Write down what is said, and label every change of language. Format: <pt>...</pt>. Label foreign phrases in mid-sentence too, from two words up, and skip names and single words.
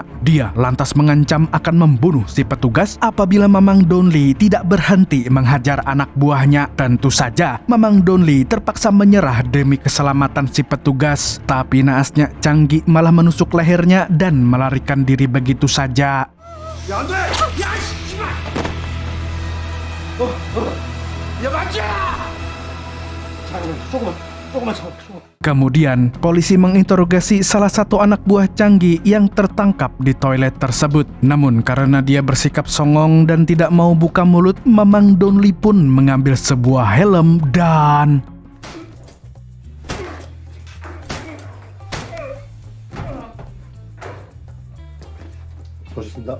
<id>Dia lantas mengancam akan membunuh si petugas apabila Mamang Donli tidak berhenti menghajar anak buahnya. Tentu saja, Mamang Donli terpaksa menyerah demi keselamatan si petugas. Tapi naasnya, Changgi malah menusuk lehernya dan melarikan diri begitu saja.</id> <ko>야, 안 돼! 야, 씨발! 야, 맞지! 자, 조금만 참아.</ko> <id>Kemudian, polisi menginterogasi salah satu anak buah Changgi yang tertangkap di toilet tersebut. Namun karena dia bersikap songong dan tidak mau buka mulut, Mamang Donli pun mengambil sebuah helm dan...</id> <ko>멋있습니다.</ko>